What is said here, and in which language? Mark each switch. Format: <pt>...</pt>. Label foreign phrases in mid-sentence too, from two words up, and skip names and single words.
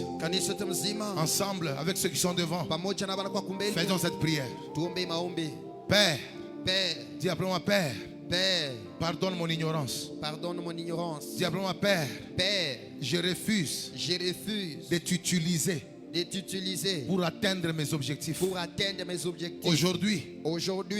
<sw>Kanisa yote mzima</sw> <fr>ensemble avec ceux qui sont devant,</fr> <sw>pamoja na bana kwa kumbele,</sw> <fr>faisons cette prière.</fr> <sw>tuombe maombi.</sw> <fr>Père, Père, dis après moi, Père, Père, pardonne mon ignorance. pardonne mon ignorance. Dis après moi, Père, Père, je refuse je refuse de t'utiliser de t'utiliser pour atteindre mes objectifs. pour atteindre mes objectifs. Aujourd'hui, Aujourd'hui,</fr>